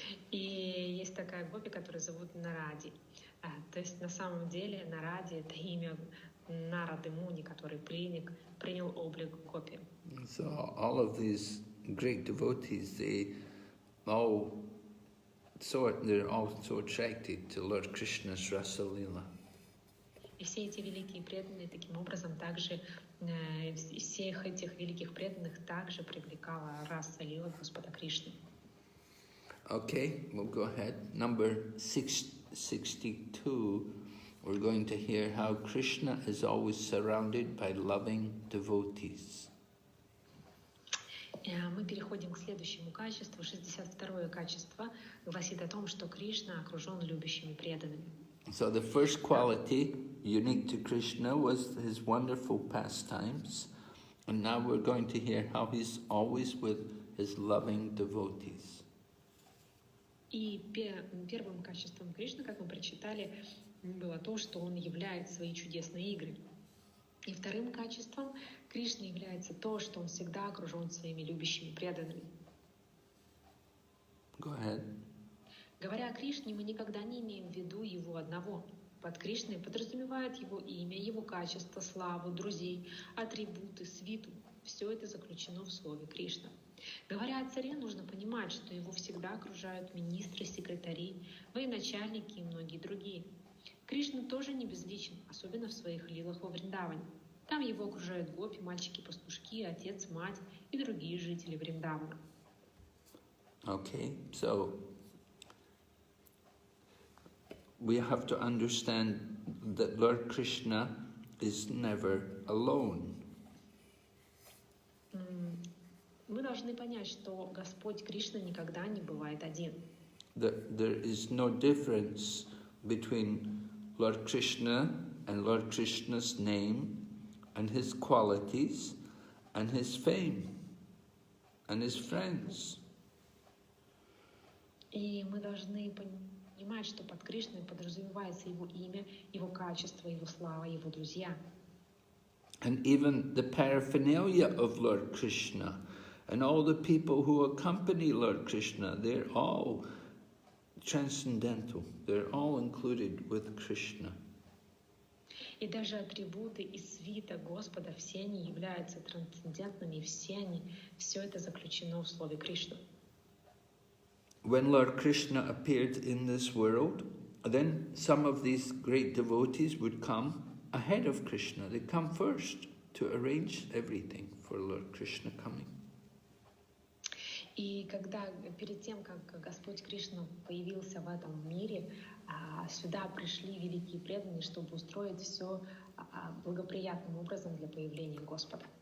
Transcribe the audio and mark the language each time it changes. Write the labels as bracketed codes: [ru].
[ru] И есть такая гопи, которую зовут Наради. То есть на самом деле Наради — это имя Нарады Муни, который принял облик гопи. [en] So all of these great devotees, they're all so attracted to Lord Krishna's Rasa Leela. [ru] И все эти великие преданные таким образом также, всех этих великих преданных также привлекала Раса Лила Господа Кришны. [en] Okay, we'll go ahead. Number 62, we're going to hear how Krishna is always surrounded by loving devotees. [ru] Мы переходим к следующему качеству. 62-е качество гласит о том, что Кришна окружен любящими преданными. [en] So the first quality unique to Krishna was his wonderful pastimes, and now we're going to hear how he's always with his loving devotees. [ru] И первым качеством Кришны, как мы прочитали, было то, что он являет свои чудесные игры. И вторым качеством Кришны является то, что он всегда окружен своими любящими преданными. [en] Go ahead. [ru] Говоря о Кришне, мы никогда не имеем в виду его одного. Под Кришной подразумевает его имя, его качество, славу, друзей, атрибуты, свиту. Все это заключено в слове Кришна. Говоря о царе, нужно понимать, что его всегда окружают министры, секретари, военачальники и многие другие. Кришна тоже не безличен, особенно в своих лилах во Вриндаване. Там его окружают гопи, мальчики-пастушки, отец, мать и другие жители Вриндавана. [en] Okay, so we have to understand that Lord Krishna is never alone. [ru] Мы должны понять, что Господь Кришна никогда не бывает один. [en] There is no difference between Lord Krishna and Lord Krishna's name and his qualities and his fame and his friends. [ru] И мы должны понимать, что под Кришной подразумевается его имя, его качество, его слава, его друзья. [en] And even the paraphernalia of Lord Krishna and all the people who accompany Lord Krishna, they're all transcendental. They're all included with Krishna. [ru] И даже атрибуты и свита Господа, все они являются трансцендентными, и все это заключено в слове Кришна. [en] When Lord Krishna appeared in this world, then some of these great devotees would come ahead of Krishna. They come first to arrange everything for Lord Krishna coming. [ru] И когда перед тем, как Господь Кришна появился в этом мире, сюда пришли великие преданные, чтобы устроить все благоприятным образом для появления Господа.